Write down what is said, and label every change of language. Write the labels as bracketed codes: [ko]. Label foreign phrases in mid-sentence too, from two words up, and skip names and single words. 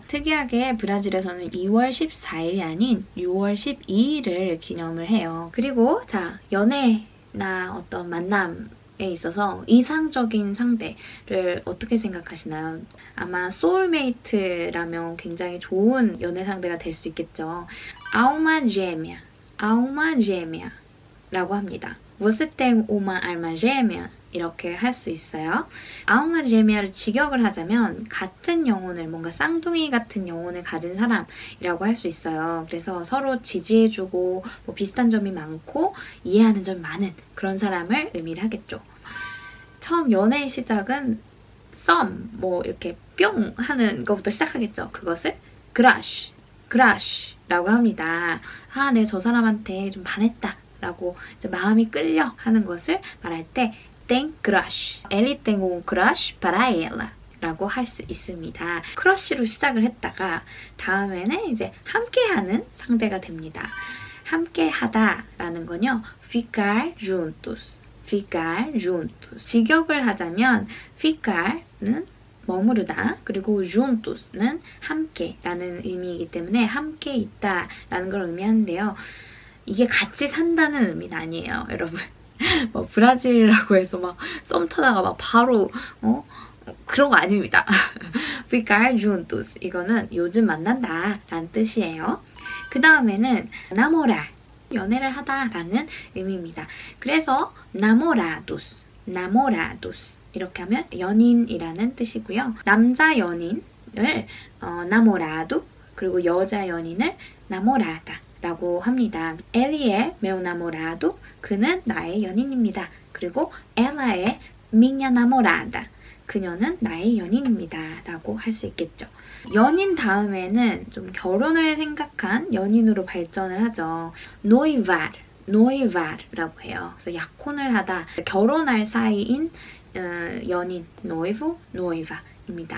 [ko] 특이하게 브라질에서는 2월 14일이 아닌 6월 12일을 기념을 해요. 그리고 자, 연애나 어떤 만남에 있어서 이상적인 상대를 어떻게 생각하시나요? 아마 소울메이트라면 굉장히 좋은 연애 상대가 될 수 있겠죠. [pt] Alma gêmea, alma gêmea [ko] 라고 합니다. [pt] Você tem uma alma gêmea? [ko] 이렇게 할 수 있어요. [pt] alma gêmea [ko] 를 직역을 하자면 같은 영혼을, 뭔가 쌍둥이 같은 영혼을 가진 사람이라고 할 수 있어요. 그래서 서로 지지해주고 뭐 비슷한 점이 많고 이해하는 점이 많은 그런 사람을 의미를 하겠죠. 처음 연애의 시작은 썸, 뭐 이렇게 뿅 하는 것부터 시작하겠죠. 그것을 crush라고 합니다. 아, 내가 저 사람한테 좀 반했다 라고 이제 마음이 끌려 하는 것을 말할 때 [pt] tem crush, ele tem un crush para ela [ko] 라고 할 수 있습니다. 크러쉬로 시작을 했다가 다음에는 이제 함께하는 상대가 됩니다. 함께하다라는 건요, [pt] ficar juntos, ficar juntos. [ko] 직역을 하자면 ficar는 머무르다, 그리고 juntos는 함께라는 의미이기 때문에 함께 있다라는 걸 의미하는데요. 이게 같이 산다는 의미는 아니에요, 여러분. 뭐 브라질이라고 해서 막 썸 타다가 막 바로 그런 거 아닙니다. [pt] ficar juntos, [ko] 이거는 요즘 만난다 라는 뜻이에요. 그 다음에는 namorar, 연애를 하다라는 의미입니다. 그래서 namorados 이렇게 하면 연인이라는 뜻이고요. 남자 연인을 namorado, 그리고 여자 연인을 namorada 라고 합니다. [pt] Ele é meu namorado, [ko] 그는 나의 연인입니다. [pt] 그리고 ela é minha namorada, [ko] 그녀는 나의 연인입니다 라고 할 수 있겠죠. 연인 다음에는 좀 결혼을 생각한 연인으로 발전을 하죠. noivar라고 해요. 그래서 약혼을 하다, 결혼할 사이인 연인, noiva입니다.